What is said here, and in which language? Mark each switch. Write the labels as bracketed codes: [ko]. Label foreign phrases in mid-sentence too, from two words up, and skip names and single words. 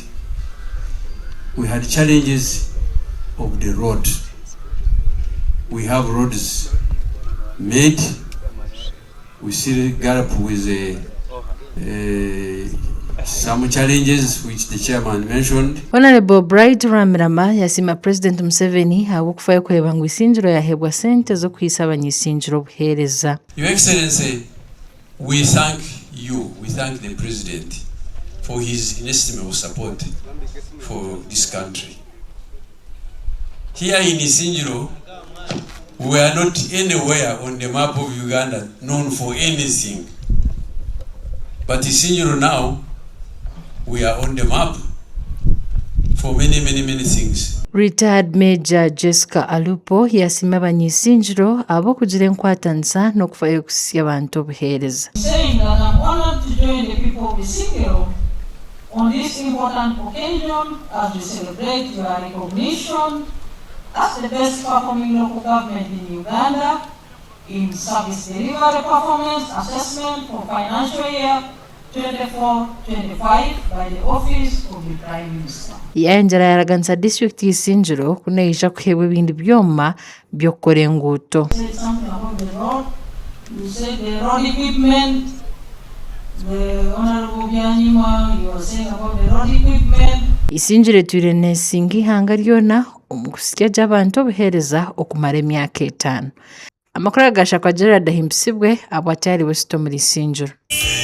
[en] We had challenges of the road. We have roads made. We still gallop with some challenges which the chairman mentioned. [nyn] Honorable Bright Ramirama yasima President Museveni habw'okufaayo kureba ngu Isingiro yahebwa sente zo kuyisa abanyisingiro obuheereza. [en] Your Excellency, we thank you, we thank the President for his inestimable support for this country. Here in Isingiro, we are not anywhere on the map of Uganda known for anything. But Isingiro now, we are on the map for many things. [nyn] Retired Major Jessica Alupo yasima abanyisingiro abokugira enkwatanisa n'okufaayo kusisya abantu obuheereza. [en] Saying that I'm honored to join the people of Isingiro on this important occasion as we celebrate your recognition as the best performing local government in Uganda in service delivery performance assessment for financial year 24-25 by the Office of the Prime Minister. [nyn] Yanjira yaraganisa district y'Isingiro kuneija kuhebwa ebindi byoma by'okukora enguuto. [en] You said something about the road. You said the road equipment. The Honorable Byanyima, you were saying about the road equipment. [nyn] Isingiro twirene esinga ihanga lyona omu kusikya gy'abantu obuheereza okumara emyaka 5. Amakuru agashakwa Gerard ahimbisibwe abwatyari Wesito muri Isingiro.